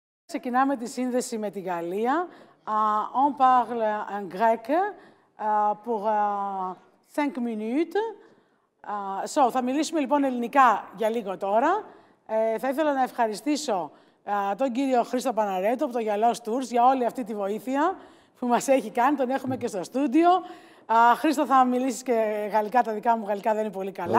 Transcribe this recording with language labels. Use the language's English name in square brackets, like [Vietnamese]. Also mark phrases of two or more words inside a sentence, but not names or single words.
[Greek] Ξεκινάμε τη σύνδεση με τη Γαλλία. [French] On parle en grec pour 5 minutes. [Greek] Θα μιλήσουμε λοιπόν ελληνικά για λίγο τώρα. Θα ήθελα να ευχαριστήσω τον κύριο Χρήστο Παναρέτο από το Γυαλός Tours για όλη αυτή τη βοήθεια που μας έχει κάνει. Τον έχουμε και στο στούντιο. Χρήστο, θα μιλήσεις και γαλλικά, τα δικά μου γαλλικά δεν είναι πολύ καλά.